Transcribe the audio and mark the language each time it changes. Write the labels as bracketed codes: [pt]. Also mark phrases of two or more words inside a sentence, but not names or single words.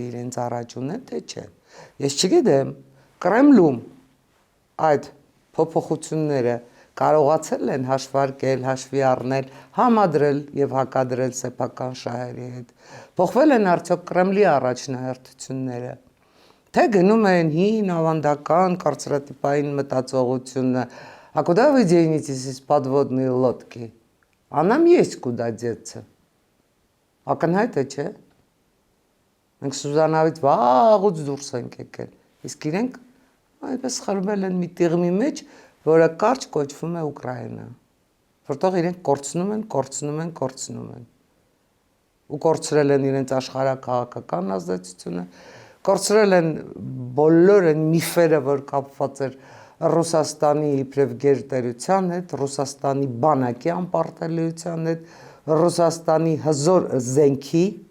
[hy] իրենց առաջ ունեն, թե չէ։ Ես չգիտեմ, Կրեմլում այդ փոփոխությունները կարողացել են հաշվարկել, հաշվի առնել, համադրել եւ հակադրել սեփական շահերի հետ։ Փոխվել են արդյոք Կրեմլի առաջնահերթությունները։ Թե գնում են հին ավանդական կարծրատիպային մտածողությունը, [ru] а куда вы денетесь из подводной лодки? А нам есть куда деться։ [hy] Ակնհայտ է, չէ։ Մենք Սուզանավից վաղուց դուրս ենք եկել։ Իսկ իրենք այդպես խրվել են մի տիղմի մեջ, որը կարճ կոչվում է Ուկրաինա, որտեղ իրենք կորցնում են։ Ու կորցրել են իրենց աշխարհակաղակական ազդեցությունը, կորցրել են բոլոր այն միֆերը, որ կապված էր Ռուսաստանի իբրև գերտերության հետ, Ռուսաստանի բանակի անպարտելիության հետ, Ռուսաստանի հզոր զենքի,